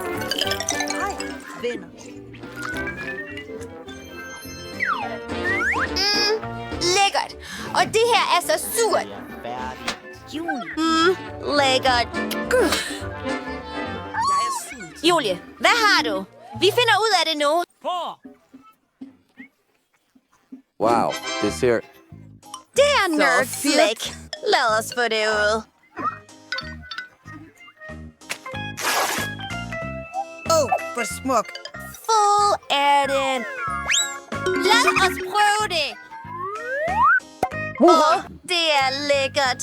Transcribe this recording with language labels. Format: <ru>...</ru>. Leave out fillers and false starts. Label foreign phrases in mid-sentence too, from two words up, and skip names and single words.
<da>Lækkert. Og det her er så surt. Lækkert. Julie, hvad har du? Vi finder ud af det nu.</da> <en>Wow, this here.</en> <da>Det er Nerd Slick. Lad os få det ud. Hvor smuk. Fuld af den. Lad os prøve det. Det er lækkert.</da>